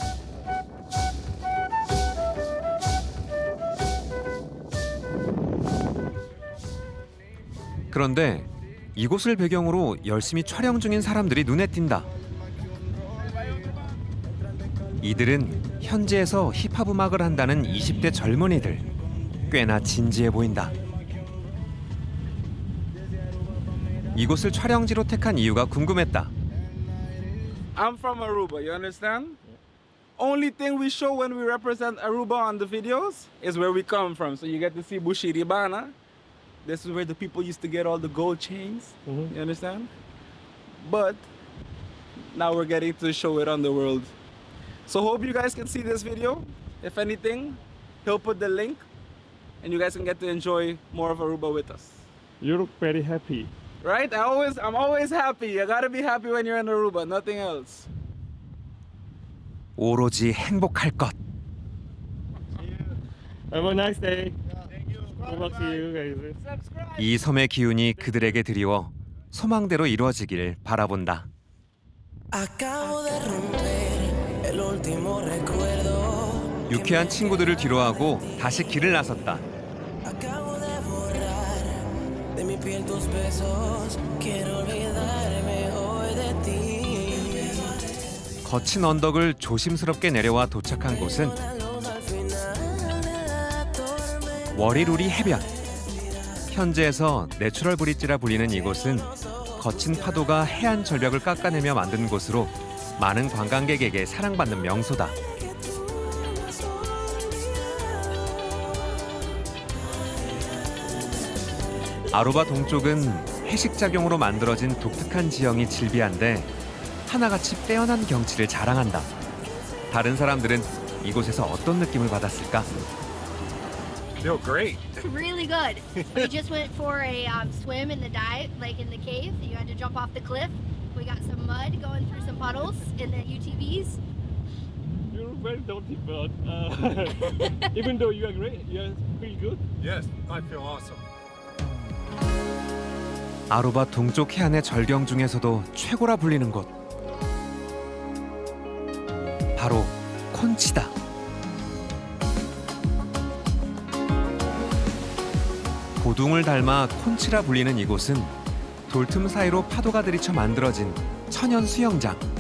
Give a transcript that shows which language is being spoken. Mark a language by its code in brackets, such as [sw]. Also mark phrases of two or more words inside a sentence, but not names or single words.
[ko] 그런데 이곳을 배경으로 열심히 촬영 중인 사람들이 눈에 띈다. 이들은 현지에서 힙합 음악을 한다는 20대 젊은이들. 꽤나 진지해 보인다. 이곳을 촬영지로 택한 이유가 궁금했다. [en] I'm from Aruba, you understand? Only thing we show when we represent Aruba on the videos is where we come from. So you get to see Bushiribana. This is where the people used to get all the gold chains. You understand? But now we're getting to show it on the world. So hope you guys can see this video. If anything, he'll put the link and you guys can get to enjoy more of Aruba with us. You look very happy. Right? I'm always happy. You gotta be happy when you're in Aruba, nothing else. [ko] 오로지 행복할 것. [en] Have a nice day. Good luck to you guys. [ko] 이 섬의 기운이 그들에게 드리워 소망대로 이루어지길 바라본다. [es] Acabo de romper el último recuerdo. [ko] 유쾌한 친구들을 뒤로하고 다시 길을 나섰다. [es] Acabo de borrar de mi piel tus besos. Quiero olvidarme hoy de ti. [ko] 거친 언덕을 조심스럽게 내려와 도착한 곳은 [es] La luz al final de la tormenta. [ko] 워리루리 해변. 현지에서 내추럴 브릿지라 불리는 이곳은 거친 파도가 해안 절벽을 깎아내며 만든 곳으로 많은 관광객에게 사랑받는 명소다. 아루바 동쪽은 해식작용으로 만들어진 독특한 지형이 질비한데 하나같이 빼어난 경치를 자랑한다. 다른 사람들은 이곳에서 어떤 느낌을 받았을까? [en] Feel great. Really good. We just went for a swim in the dive, like in the cave. You had to jump off the cliff. We got some mud going through some puddles in the UTVs. You look very dirty, but even though you are great, you feel good. Yes, I feel awesome. [ko] 아루바 동쪽 해안의 절경 중에서도 최고라 불리는 곳. 바로 콘치다. 고둥을 닮아 콘치라 불리는 이곳은 돌틈 사이로 파도가 들이쳐 만들어진 천연 수영장.